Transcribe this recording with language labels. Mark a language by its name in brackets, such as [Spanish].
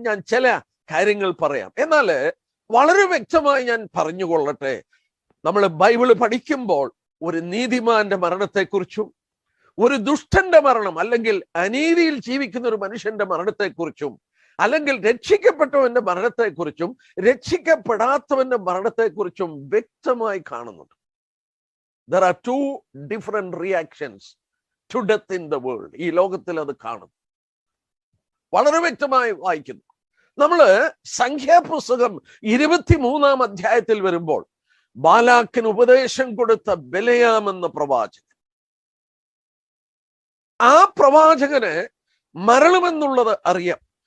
[Malayalam] ഞാൻ ചില കാര്യങ്ങൾ പറയാം. എന്നാൽ വളരെ വ്യക്തമായി ഞാൻ പറഞ്ഞുകൊള്ളട്ടെ, നമ്മൾ ബൈബിള് പഠിക്കുമ്പോൾ ഒരു നീതിമാന്റെ മരണത്തെക്കുറിച്ചും ഒരു ദുഷ്ടന്റെ മരണം അല്ലെങ്കിൽ അനീതിയിൽ ജീവിക്കുന്ന ഒരു മനുഷ്യന്റെ മരണത്തെക്കുറിച്ചും അല്ലെങ്കിൽ രക്ഷിക്കപ്പെട്ടവന്റെ മരണത്തെക്കുറിച്ചും രക്ഷിക്കപ്പെടാത്തവന്റെ മരണത്തെക്കുറിച്ചും വ്യക്തമായി കാണുന്നുണ്ട്. [English] There are two different reactions to death in the world. [Malayalam] ഈ ലോകത്തിൽ അത് കാണുന്നു. വളരെ വ്യക്തമായി വായിക്കുന്നു. നമ്മള് സംഖ്യാപുസ്തകം 23-ാം അധ്യായത്തിൽ വരുമ്പോൾ ബാലാക്കിന് ഉപദേശം കൊടുത്ത ബിലെയാം എന്ന പ്രവാചകൻ, ആ പ്രവാചകന് മരണമെന്നുള്ളത് അറിയാം.